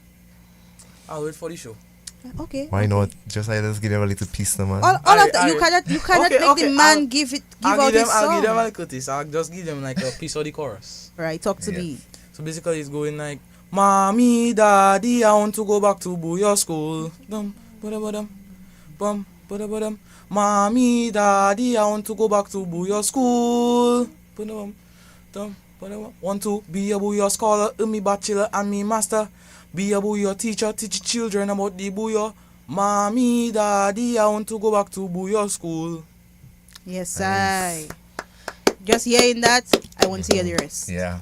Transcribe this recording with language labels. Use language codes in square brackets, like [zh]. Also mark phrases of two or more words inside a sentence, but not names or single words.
[en] I'll wait for the show. Okay. Why not? Just let us give them a little piece, no, man. All of that. You cannot make the man give out his song. I'll give them a little taste. I'll just give them like a piece of the chorus. Right, talk to me. So basically it's going like, Mommy, Daddy, I want to go back to Bouyon school. Dum, ba-da-ba-dum, bum, ba-da-ba-dum. Mommy, Daddy, I want to go back to Bouyon school. Ba-da-bum, dum, ba-da-bum. Want to be a Bouyon scholar, me bachelor and me master. Be a Bouyon teacher, teach children about the Bouyon. Mommy, Daddy, I want to go back to Bouyon school. Yes, nice. Just hearing that, I want to hear the rest. Yeah.